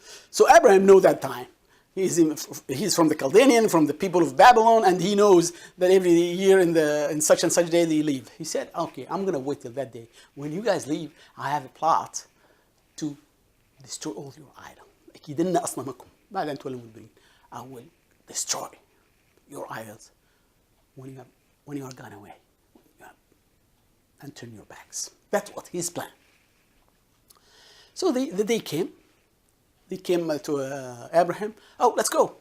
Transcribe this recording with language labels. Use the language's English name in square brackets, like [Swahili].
[English] So Abraham knows that time. He's from the Chaldean, from the people of Babylon, and he knows that every year in such and such day they leave. He said, okay, I'm going to wait till that day. When you guys leave, I have a plot to destroy all your idols. [Arabic] أكيدن أصنامكم بعد أن تولوا مدبرين. [English] I will destroy your idols when you are gone away and turn your backs. That's what his plan. So the day came. They came to Abraham. Oh, let's go.